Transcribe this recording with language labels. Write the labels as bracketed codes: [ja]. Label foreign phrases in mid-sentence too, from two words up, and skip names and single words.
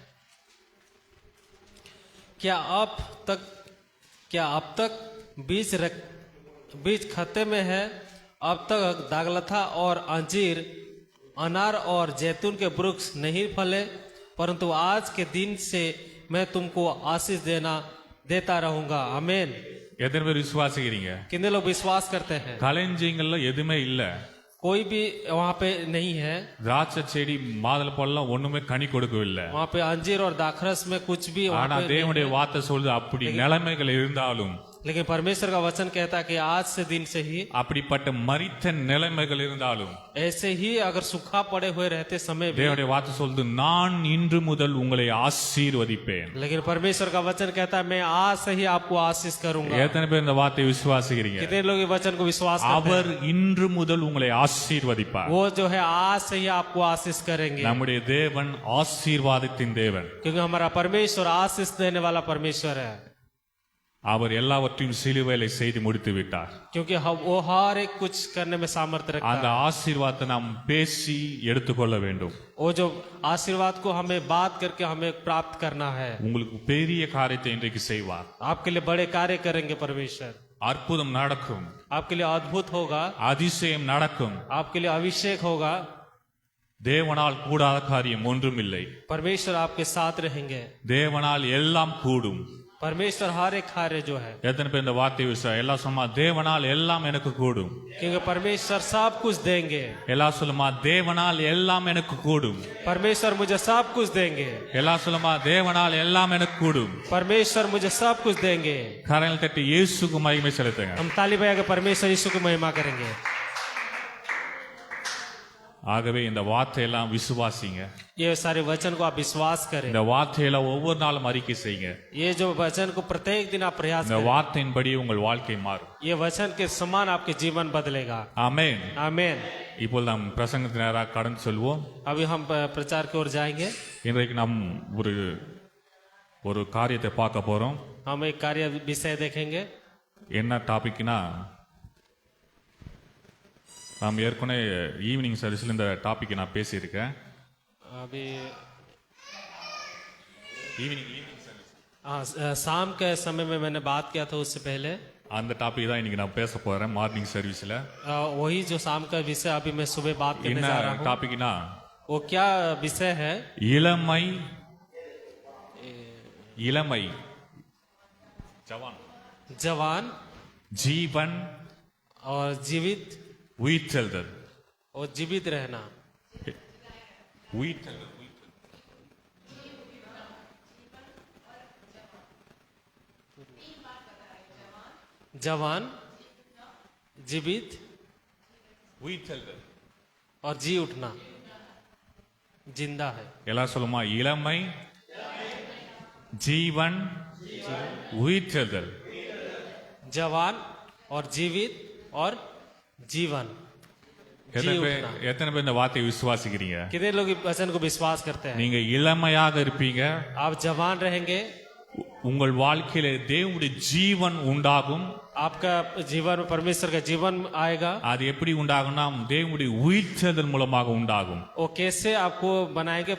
[hi] क्या अब तक बीज खत्ते में है? अब तक दागलथा और अंजीर अनार और जैतून के वृक्ष नहीं फले? परंतु आज के दिन से मैं तुमको आशीष देता रहूंगा. आमीन. [ta] எத்தனை பேர் விசுவாசிக்கிறீங்க? [hi] कितने लोग विश्वास करते हैं? [ta] களஞ்சியங்கள்ல எதுவுமே இல்ல. [hi] कोई भी वहाँ पे नहीं है. [ta] திராட்சை செடி மாதுளை பழம் ஒண்ணுமே கனி கொடுக்கவில்லை. [hi] वहाँ पे अंजीर और दाखरस में कुछ भी [ta] ஆனா தேவனுடைய வார்த்தை சொல்லுது, அப்படி நிலைமைகள் இருந்தாலும் [hi] लेकिन परमेश्वर का वचन कहता है कि आज से दिन से ही [ta] அப்படிப்பட்ட மரித்த நிலைமைகள் இருந்தாலும் [hi] ऐसे ही अगर सूखा पड़े हुए रहते समय भी, [ta] தேவனுடைய வார்த்தை சொல்லுது, நான் இன்று முதல் உங்களை ஆசீர்வதிப்பேன். [hi] लेकिन परमेश्वर का वचन कहता है मैं आज से ही आपको आशीष करूंगा। [ta] எத்தனை பேர் இந்த வார்த்தையை விசுவாசிக்கிறீங்க? [hi] कितने लोग ये वचन को विश्वास करते [ta] அவர் இன்று முதல் உங்களை ஆசீர்வதிப்பார். [hi] हैं? वो जो है आज से ही आपको आशीष करेंगे, [ta] நம்முடைய தேவன் ஆசீர்வாதத்தின் தேவன். [hi] क्योंकि हमारा परमेश्वर आशीष देने वाला परमेश्वर है, [ta] அவர் எல்லாவற்றையும் சிலுவையிலே செய்து முடித்து விட்டார். [hi] क्योंकि वो हर एक कुछ करने में सामर्थ्य रखता [ta] அந்த [hi] है। [ta] ஆசீர்வாதத்தை நாம் பேசி எடுத்துக்கொள்ள வேண்டும். [hi] वो जो आशीर्वाद को हमें बात करके हमें प्राप्त करना है। [ta] உங்களுக்கு பெரிய காரியத்தை இன்றைக்கு செய்வார். [hi] आपके लिए बड़े कार्य करेंगे परमेश्वर, [ta] அற்புதம் நடக்கும், [hi] आपके लिए अद्भुत होगा, [ta] அதிசயம் நடக்கும். [hi] आपके लिए अभिषेक होगा। [ta] தேவனால் கூடாத காரியம் ஒன்றும் இல்லை. [hi] परमेश्वर आपके साथ रहेंगे, [ta] தேவனால் எல்லாம் கூடும். [hi] परमेश्वर हर एक कार्य जो है, [ta] எத்தனை பேர் இந்த வார்த்தை விசுவாசி? எல்லாம் சொல்லுமா, தேவனால் எல்லாம் எனக்கு கூடும். [hi] क्योंकि परमेश्वर सब कुछ देंगे। [ta] எல்லாம் சொல்லுமா, தேவனால் எல்லாம் எனக்கு கூடும். [hi] परमेश्वर मुझे सब कुछ देंगे, [ta] எல்லாம் சொல்லுமா, தேவனால் எல்லாம் எனக்கு கூடும். [hi] परमेश्वर मुझे सब कुछ देंगे। [ta] கரங்களை தட்டி இயேசுக்கு மகிமை செலுத்துங்க. [hi] हम ताली बजा के परमेश्वर यीशु की महिमा करेंगे। [ta] ஆகவே இந்த வார்த்தையெல்லாம் விசுவாசிங்க. [hi] ये सारे वचन को आप विश्वास करें, [ta] இந்த வார்த்தையெல்லாம் ஒவ்வொரு நாளும் அறிக்கை செய்யுங்க. [hi] ये जो वचन को प्रत्येक दिन आप प्रयास [ta] இந்த [hi] करें, [ta] வார்த்தையின்படி உங்கள் வாழ்க்கை மாறும். [hi] ये वचन के समान आपके जीवन बदलेगा। [ta] ஆமென். [hi] आमीन। [ta] இப்போது நாம் பிரசங்கத்தின் நேராக கடந்து செல்வோம். [hi] अभी हम प्रचार की ओर जाएंगे। [ta] இன்றைக்கு நாம் ஒரு காரியத்தை பார்க்க போறோம். [hi] हम एक कार्य विषय देखेंगे। [ta] என்ன டாபிக்னா, நாம் ஏற்கனவே [en] evening service-il [ta] இந்த டாபிக் நான் பேசியிருக்கேன். [hi] अभी [en] evening service [hi] शाम के समय में मैंने बात किया था, उससे पहले [ta] அந்த டாபிக் தான் இன்னைக்கு நான் பேச போறேன் [en] morning service-la. [hi] वही जो शाम का विषय अभी मैं सुबह बात करने [ta] என்ன [hi] जा रहा हूँ। [ta] டாபிக்னா, [hi] वो क्या विषय है? [ta] இளமை இளமை ஜவான் [hi] जवान [ta] ஜீவன் [hi] और जीवित, [ta] உயிர்த்தெழுதல். [hi] और जीवित रहना। [ta] உயிர்த்தெழுதல் [hi] जवान, जीवित [ta] உயிர்த்தெழுதல். [hi] और जी उठना, जिंदा है। [ta] எல்லாம் சொல்லுமா, இளமை ஜீவன் உயிர்த்தெழுதல். [hi] जवान और जीवित और जीवन, जी उठना। [ta] எத்தனை பேர் இந்த வார்த்தையை விசுவாசிக்கிறீங்க? [hi] कितने लोग इस वचन को विश्वास करते हैं? [ta] நீங்க இளமையாக இருப்பீங்க. [hi] आप जवान रहेंगे, [ta] உங்கள் வாழ்க்கையில தேவனுடைய ஜீவன் உண்டாகும். [hi] आपका जीवन में परमेश्वर का जीवन आएगा। [ta] அது எப்படி உண்டாகும்னா, தேவனுடைய உயிர்த்தெழுதல் மூலமாக உண்டாகும். [hi] वो कैसे आपको बनाएंगे?